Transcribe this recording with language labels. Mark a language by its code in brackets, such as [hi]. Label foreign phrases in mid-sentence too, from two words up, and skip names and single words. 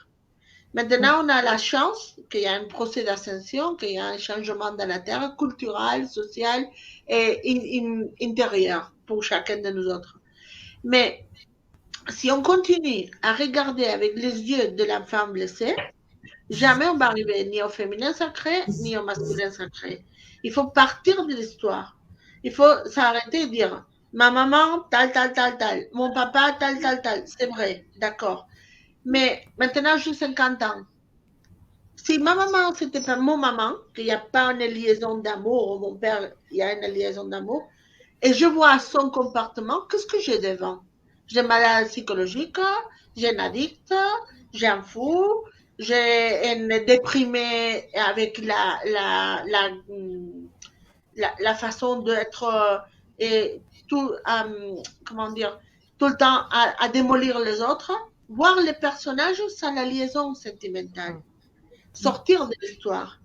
[fr] Maintenant, on a la chance qu'il y a un procès d'ascension, qu'il y a un changement dans la Terre, culturel, social et intérieur pour chacun de nous autres. Mais si on continue à regarder avec les yeux de la femme blessée, jamais on va arriver ni au féminin sacré, ni au masculin sacré. Il faut partir de l'histoire. Il faut s'arrêter et dire, ma maman, [es] tal, tal, tal, tal, [fr] mon papa, [es] tal, tal, tal. [fr] C'est vrai, d'accord. Mais maintenant, j'ai 50 ans. Si ma maman, c'était pas mon maman, qu'il n'y a pas une liaison d'amour, mon père, il y a une liaison d'amour, et je vois son comportement, qu'est-ce que j'ai devant? J'ai un malade psychologique, j'ai un addict, j'ai un fou, j'ai une déprimée avec la façon d'être et tout, comment dire, tout le temps à démolir les autres, voir les personnages sans la liaison sentimentale, sortir de l'histoire.